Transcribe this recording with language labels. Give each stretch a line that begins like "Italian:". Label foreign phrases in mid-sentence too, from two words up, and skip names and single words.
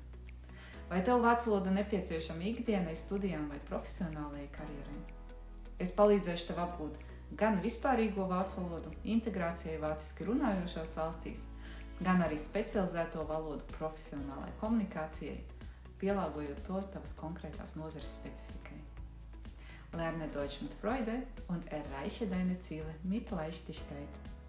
Latvian: Vai tev vācu valoda nepieciešama ikdienai, studijām vai profesionālajai karjerai? Es palīdzēšu tev apgūt gan vispārīgo vācu valodu integrācijai vāciski runājošās valstīs, gan arī specializēto valodu profesionālai komunikācijai, pielāgojot to tavas konkrētās nozares specifikai.
German: Lerne Deutsch mit Freude und erreiche deine Ziele mit Leichtigkeit.